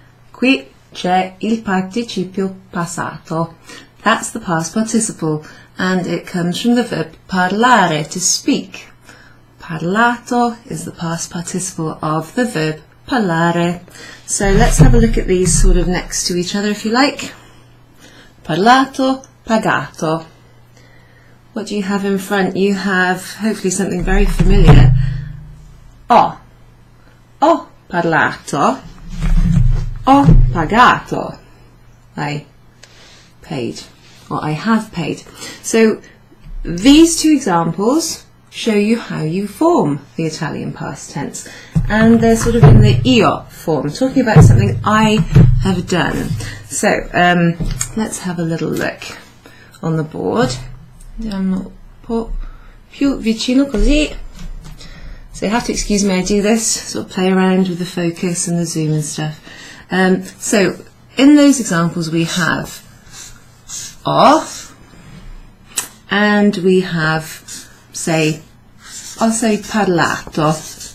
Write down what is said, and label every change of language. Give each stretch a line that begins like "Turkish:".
Italian: Qui c'è il participio passato.
English: That's the past participle and it comes from the verb parlare, to speak. Parlato is the past participle of the verb parlare. So let's have a look at these sort of next to each other if you like. Parlato, pagato. What do you have in front? You have hopefully something very familiar.
Italian: Ho parlato, ho pagato.
English: I paid, or I have paid. So these two examples show you how you form the Italian past tense, and they're sort of in the io form, talking about something I have done. So let's have a little look on the board.
Italian: Andiamo un po' più vicino così.
English: So you have to excuse me, I do this, sort of play around with the focus and the zoom and stuff. So in those examples we have ho, and we have, say, I'll say parlato.